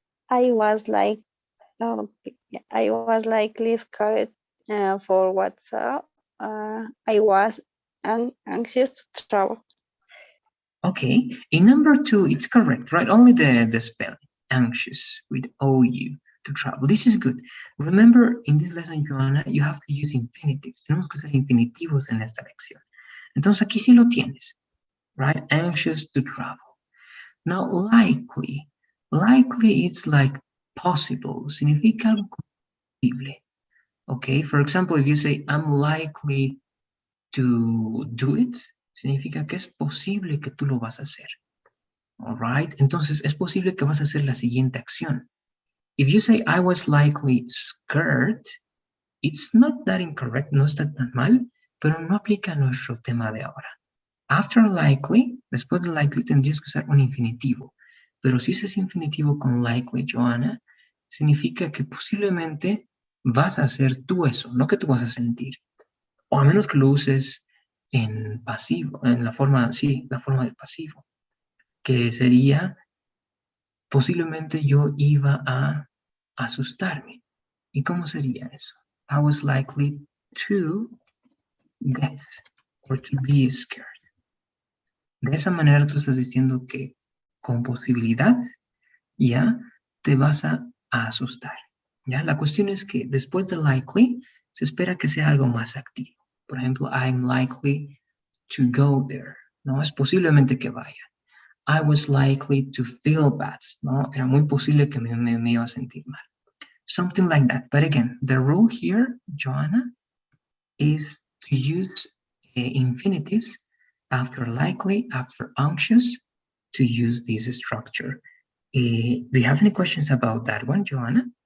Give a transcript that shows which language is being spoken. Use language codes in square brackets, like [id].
[en] I was like, I was likely scared for WhatsApp. I was anxious to travel. Okay, in number 2, it's correct, right? Only the spelling, anxious with OU to travel. This is good. Remember, in this lesson, Joanna, you have to use infinitives. [es] Tenemos que usar infinitivos en esta lección. Entonces, aquí sí lo tienes, right? [en] Anxious to travel. Now, likely. Likely, it's like possible. [es] Significa algo posible. [en] Okay, for example, if you say, I'm likely to do it, [es] significa que es posible que tú lo vas a hacer. [en] All right, [es] entonces es posible que vas a hacer la siguiente acción. [en] If you say, I was likely scared, it's not that incorrect, [es] no está tan mal, pero no aplica a nuestro tema de ahora. [en] After likely, [es] después de likely tendrías que usar un infinitivo. Pero si usas infinitivo con likely, Joanna, significa que posiblemente vas a hacer tú eso, no que tú vas a sentir. O a menos que lo uses en pasivo, en la forma, sí, la forma del pasivo, que sería posiblemente yo iba a asustarme. ¿Y cómo sería eso? [en] I was likely to get or to be scared. [es] De esa manera tú estás diciendo que con posibilidad ya te vas a asustar. ¿Ya? La cuestión es que después de likely se espera que sea algo más activo. Por ejemplo, [en] I'm likely to go there. [es] ¿No? Es posiblemente que vaya. [en] I was likely to feel bad. [es] ¿No? Era muy posible que me iba a sentir mal. [en] Something like that. But again, the rule here, Joanna, is to use infinitives after likely, after anxious, to use this structure. Do you have any questions about that one, Joanna?